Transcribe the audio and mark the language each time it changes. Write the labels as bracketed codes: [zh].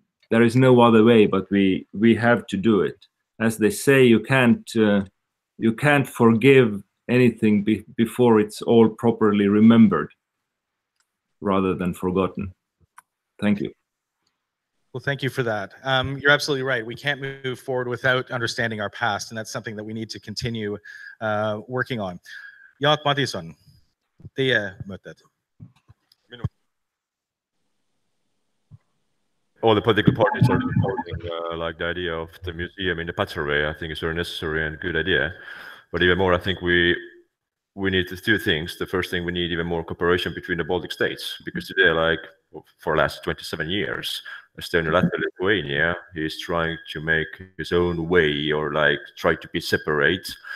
[en] There is no other way, but we have to do it. As they say, you can't forgive anything before it's all properly remembered, rather than forgotten. Thank you. Well, thank you for that. You're absolutely right. We can't move forward without understanding our past, and that's something that we need to continue working on. [et] Jaak Madison, teie mõtted? [en] all the political parties are supporting like the idea of the museum in the Patsarway. I think it's very necessary and good idea. But even more, I think we need two things. The first thing, we need even more cooperation between the Baltic states, because today, like for the last 27 years, Estonia, Latvia, Lithuania is trying to make his own way, or like try to be separate.